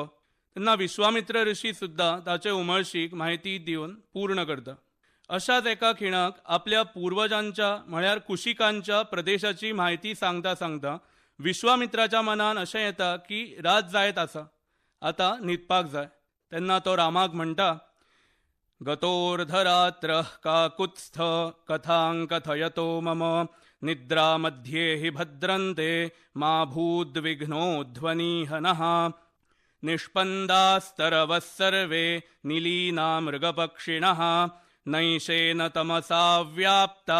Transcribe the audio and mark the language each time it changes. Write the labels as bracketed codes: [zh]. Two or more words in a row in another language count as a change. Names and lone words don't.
[kok] तेन्ना विश्वामित्र ऋषी सुद्धा ताचे उमळशीक म्हायती दिवन पूर्ण करता. अशाच एका खिणाक आपल्या पूर्वजांच्या म्हळ्यार कुशिकांच्या प्रदेशाची म्हायती सांगता सांगता विश्वामित्राच्या मनान अशें येता की रात जायत आसा, आता न्हिदपाक जाय. तेन्ना तो रामाक म्हणटा, [sa] गतोर्धरात्र काकुत्स्थ कथां कथयतो मम निद्रा मध्ये हि भद्रन्ते मा भूद्विघ्नोध्वनिहनः निष्पन्दास्तरवः सर्वे नीलीना मृगपक्षिणः नैशेन तमसा व्याप्ता